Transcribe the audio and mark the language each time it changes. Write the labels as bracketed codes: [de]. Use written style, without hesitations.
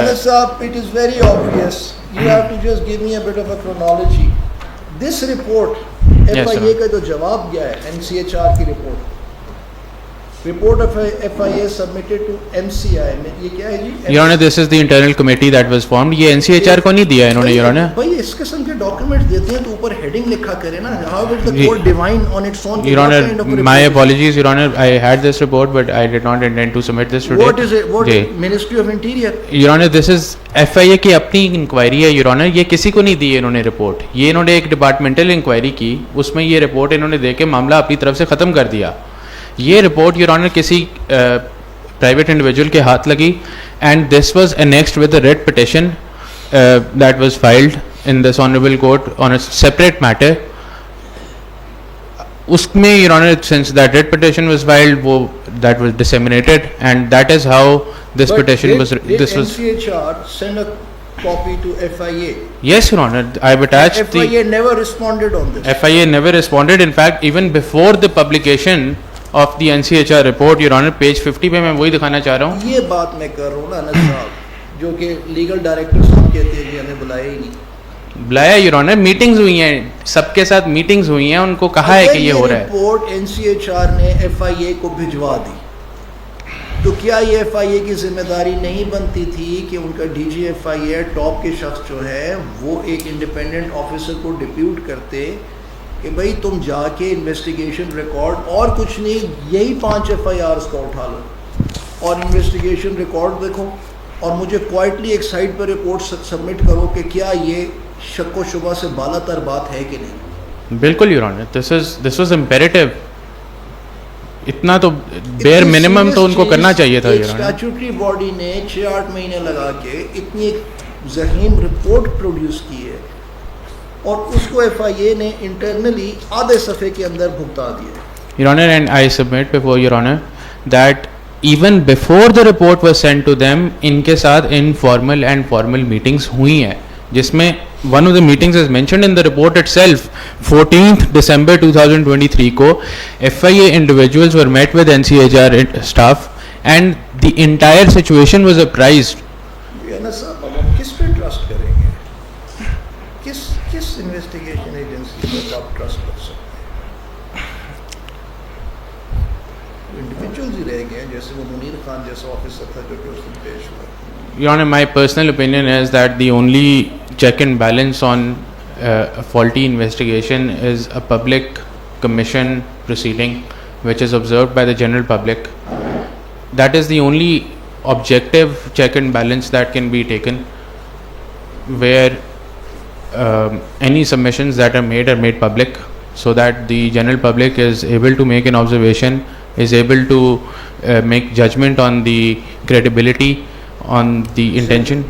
[en] صاحب, it is very obvious. You have to just give me a bit of a chronology. [ur] This report, FIA کا جو جواب گیا ہے NCHR کی [en] report of FIA submitted to MCI [ur] میں یہ کیا ہے جی؟ [en] Your Honor, this is the internal committee that was formed. [ur] یہ NCHR کو نہیں دیا انہوں نے Your Honor. بھائی اس قسم کے ڈاکیومنٹ دیتے ہیں تو اوپر ہیڈنگ لکھا کرے نا. [en] How will the court divine on its own? Your Honor, my apologies Your Honor, I had this report but I did not intend to submit this today. What is it? What Ministry of Interior? Your Honor, this is FIA [ur] کی اپنی inquiry ہے [en] Your Honor. [ur] یہ کسی کو نہیں دی انہوں نے report. یہ انہوں نے ایک ڈپارٹمنٹل انکوائری کی, اس میں یہ رپورٹ انہوں نے دے کے معاملہ اپنی طرف سے ختم کر دیا. یہ رپورٹ Your Honor کسی پرائیویٹ انڈیویجول کے ہاتھ لگی [en] and this was annexed with a writ petition that was filed in this honorable court on a separate matter. [ur] اس میں [en] Your Honor, since that writ petition was filed, that was disseminated and that is how this But petition was. Did NCHR send a copy to FIA? Yes Your Honor, I have attached FIA never responded on this. FIA never responded. In fact, even before the publication of the NCHR report, Your Honor, page 50 [ur] پہ میں وہی دکھانا چاہ رہا ہوں. یہ بات میں کر رہا ہوں نا انس صاحب, جو کہ لیگل ڈائریکٹر صاحب کہتے ہیں کہ ہمیں بلایا ہی نہیں. بلایا Your Honor, میٹنگز ہوئی ہیں, سب کے ساتھ میٹنگز ہوئی ہیں, ان کو کہا ہے کہ یہ ہو رہا ہے. رپورٹ NCHR نے FIA کو بھجوا دی تو کیا یہ FIA کی ذمہ داری نہیں بنتی تھی کہ ان کا DG FIA ٹاپ کے شخص جو ہے وہ ایک انڈیپینڈنٹ آفیسر کو ڈپیوٹ کرتے کہ بھائی تم جا کے انویسٹیگیشن ریکارڈ اور کچھ نہیں, یہی 5 FIRs کا اٹھا لو اور انویسٹیگیشن ریکارڈ دیکھو اور مجھے کوائٹلی ایک سائٹ پر رپورٹ سبمٹ کرو کہ کیا یہ شک و شبہ سے بالا تر بات ہے کہ نہیں. [en] بالکل Your Honor, this was imperative. [ur] اتنا تو بیئر منیمم تو ان کو کرنا چاہیے تھا. اسٹیچوٹری باڈی نے 6-8 مہینے لگا کے اتنی ایک ذہین رپورٹ پروڈیوس کی ہے اور اس کو FIA نے انٹرنلی آدھے صفحے کے اندر بھگتا دیا. [en] Your Honor, and I submit before Your Honor that even before the report was sent to them, [ur] ان کے ساتھ [en] informal and formal meetings [ur] ہوئی ہیں, جس میں [en] one of the meetings is mentioned in the report itself. 14th December 2023 کو FIA individuals were met with NCHR staff and the entire situation was apprised. [ur] صاحب اب ہم کس پہ ٹرسٹ کریں گے؟ کس انویسٹیگیشن ایجنسی پر آپ ٹرسٹ کر سکتے ہیں؟ انڈیویجولز ہی رہ گئے ہیں, جیسے وہ منیر خان جیسا آفیسر تھا جو کہ اس دن پیش ہوا. [en] Your Honor, my personal opinion is that the only check and balance on a faulty investigation is a public commission proceeding which is observed by the general public. That is the only objective check and balance that can be taken, where any submissions that are made public so that the general public is able to make an observation, is able to make judgment on the credibility, on the intention.